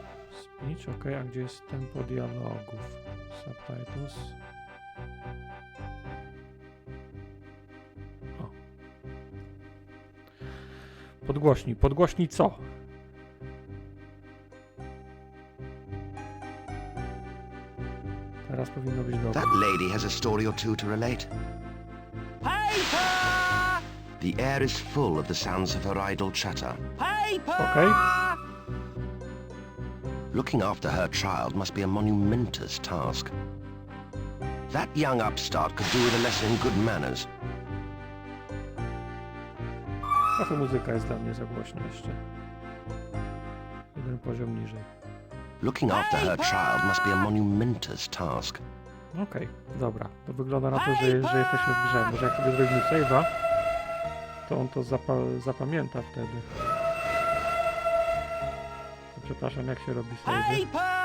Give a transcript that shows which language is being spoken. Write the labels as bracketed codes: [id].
[pl] Speech, ok, a gdzie jest tempo dialogów? Subtitles. O. Podgłośnij co? Teraz powinno być dobrze. [en] That lady has a story or two to relate. Paper! The air is full of the sounds of her idle chatter. Paper! [pl] Okej. [en] Looking after her child must be a monumentous task. That young upstart could do with a lesson in good manners. [pl] Trochę muzyka jest dla mnie za głośna jeszcze. Jeden poziom niżej. [en] Looking after her child must be a monumentous task. [pl] Okej, dobra. To wygląda na to, że jesteśmy w grze. Może jak sobie zrobimy save'a, to on to zapamięta wtedy. To przepraszam, jak się robi save'y? [en] Paper!